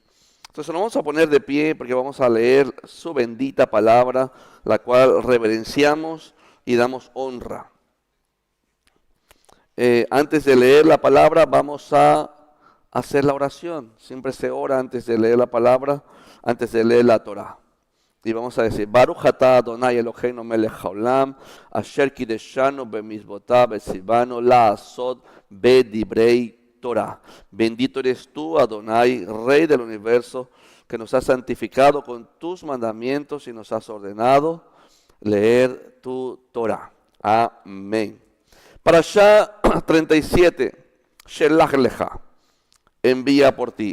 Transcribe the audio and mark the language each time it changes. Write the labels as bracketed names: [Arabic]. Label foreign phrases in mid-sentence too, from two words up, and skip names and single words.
[Spanish] Entonces nos vamos a poner de pie porque vamos a leer su bendita palabra, la cual reverenciamos y damos honra. Antes de leer la palabra vamos a hacer la oración. Siempre se ora antes de leer la palabra, antes de leer la Torah. Y vamos a decir, [Hebrew] ברוך אתה אדני אלהינו מלך העולם אשר קדשנו במצותיו וצונו לעשות בדברי תורה. [Spanish] Bendito eres tú, Adonai, Rey del universo, que nos has santificado con tus mandamientos y nos has ordenado leer tu Torah. Amén. Parashá 37, Shelach lecha, envía por ti.